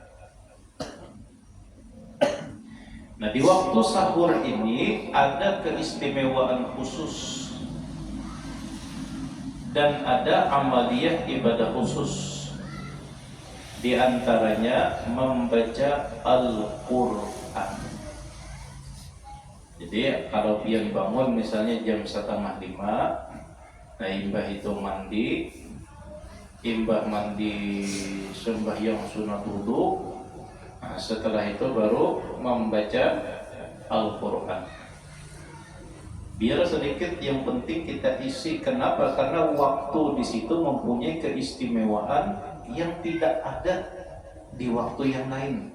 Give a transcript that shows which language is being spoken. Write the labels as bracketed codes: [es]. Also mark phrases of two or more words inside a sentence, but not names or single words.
[id] Nah, di waktu sahur ini ada keistimewaan khusus dan ada amaliyah ibadah khusus. Di antaranya membaca Al-Qur'an. Jadi kalau pian bangun misalnya jam 4:30, nah imbah itu mandi, sembahyang sunat wudu. Nah, setelah itu baru membaca Al-Qur'an. Biar sedikit yang penting kita isi. Kenapa? Karena waktu di situ mempunyai keistimewaan yang tidak ada di waktu yang lain.